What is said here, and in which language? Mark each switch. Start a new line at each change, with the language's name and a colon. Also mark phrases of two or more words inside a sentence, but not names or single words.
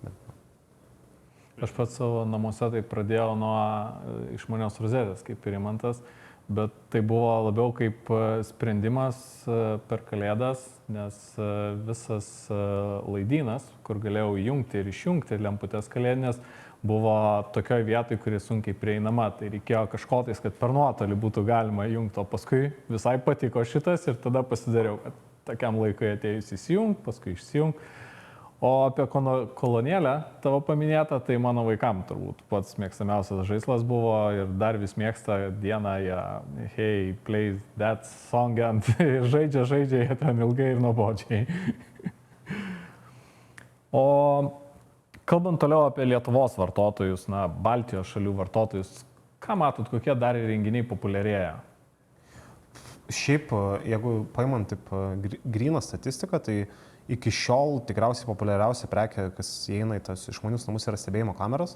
Lithuanian: Aš pats savo namuose tai pradėjau nuo išmanios rozetės, kaip ir Imantas, bet tai buvo labiau kaip sprendimas per Kalėdas, nes visas laidynas, kur galėjau įjungti ir išjungti lemputės kalėdinės, buvo tokioje vietoje, kuri sunkiai prieinama, tai reikėjo kažkotais, kad per nuotolį būtų galima įjungti, o paskui visai patiko šitas ir tada pasidariau, kad tokiam laikui atėjus įsijungti, paskui išsijungti. O apie kolonėlę tavo paminėtą, tai mano vaikam turbūt pats mėgstamiausias žaislas buvo ir dar vis mėgsta dieną,
English: hey, play that song, and
Lithuanian: žaidžia, jie ten ilgai ir nuobodžiai. O Kalbant toliau apie Lietuvos vartotojus, na, Baltijos šalių vartotojus, ką matot, kokie dar įrenginiai populiarėja? Šiaip, jeigu paimant taip gryną statistiką, tai iki šiol tikriausiai populiariausia prekė, kas įeina į tas išmanius namus, yra stebėjimo kameros.